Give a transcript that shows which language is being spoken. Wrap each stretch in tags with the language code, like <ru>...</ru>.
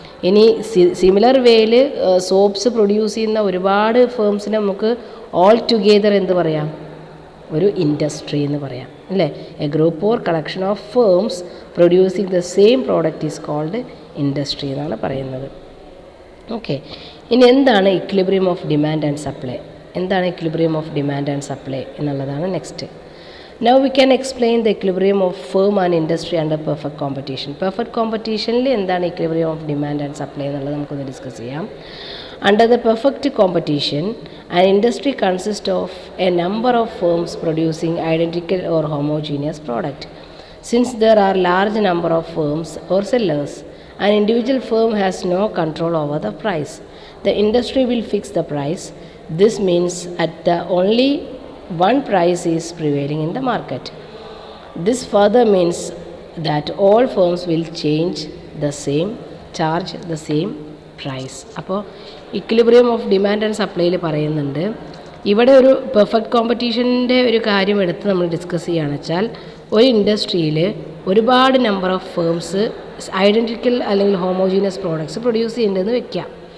<ml>ഇനി സിമിലർ വേയിൽ soaps produce ചെയ്യുന്ന ഒരുപാട് ഫേംസിനെ നമുക്ക് ഓൾ ടുഗെദർ എന്ത് പറയാം, ഒരു ഇൻഡസ്ട്രി എന്ന് പറയാം അല്ലേ.</ml> <en>a group or collection of firms producing the same product is called industry</en> <ml>എന്നാണ് പറയുന്നത്. ഓക്കെ, ഇനി എന്താണ് equilibrium of demand and supply, എന്താണ് equilibrium of demand and supply എന്നുള്ളതാണ് next.</ml> <en>Now we can explain the equilibrium of firm and industry under perfect competition.</en> <ml>Perfect competitionൽ എന്താണ് equilibrium of demand and supply എന്നുള്ളത് നമുക്കൊന്ന് discuss ചെയ്യാം.</ml> <en>Under the perfect competition, an industry consists of a number of firms producing identical or homogeneous product. Since there are large number of firms or sellers, an individual firm has no control over the price. The industry will fix the price. This means at the only one price is prevailing in the market. This further means that all firms will charge the same price.</en> <ml>അപ്പോൾ equilibrium of demand and സപ്ലൈയിൽ പറയുന്നുണ്ട്, ഇവിടെ ഒരു perfect കോമ്പറ്റീഷൻ്റെ ഒരു കാര്യം എടുത്ത് നമ്മൾ discuss ചെയ്യുകയാണെന്ന് വെച്ചാൽ, ഒരു ഇൻഡസ്ട്രിയിൽ ഒരുപാട് നമ്പർ ഓഫ് ഫേംസ് ഐഡൻറ്റിക്കൽ അല്ലെങ്കിൽ ഹോമോജീനിയസ് പ്രോഡക്ട്സ് പ്രൊഡ്യൂസ് ചെയ്യുന്നുണ്ടെന്ന് വെക്കാം.</ml>